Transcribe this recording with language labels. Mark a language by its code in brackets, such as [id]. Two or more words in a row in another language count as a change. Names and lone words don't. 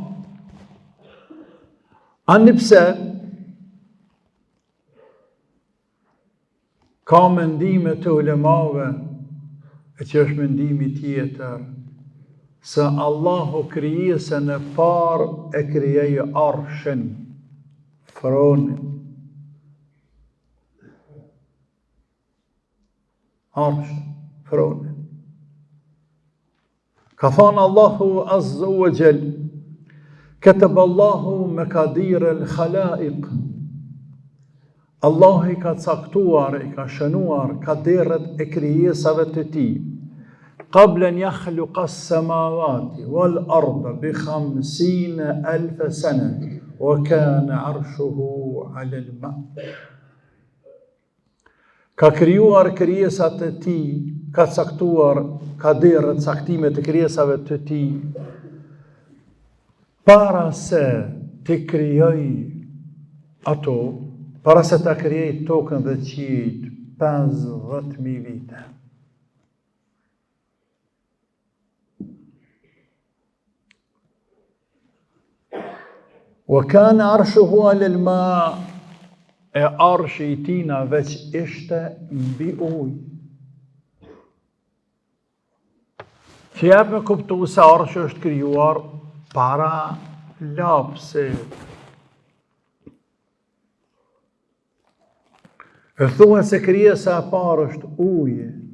[sq] Ani pse ka mendime të ulemave, e që është mendimi tjetër, se Allahu krijesën e parë e krijoi arshin, thronin. Arshin, thronin. Ka thënë Allahu [ar] عز وجل: "كتب الله مقادير الخلائق." [sq] Allah i ka caktuar, i ka shënuar kaderet e krijesave të tij. [ar] قبل أن يخلق السماوات والأرض بـ 50,000 سنة وكان عرشه على الماء'. [sq] Ka krijuar krijesat e tij, ka caktuar kaderet, caktimet e krijesave të tij, para se të krijoj ato, para se ta krijoj tokën dhe qiejt, 50.000 vite. [ar] وكان عرشه على الماء', [sq] e arshi i tina veç ishte mbi ujë. Që jep me kuptu se arshi është krijuar para lapsit. E thuhet se krijesa e parë është uji.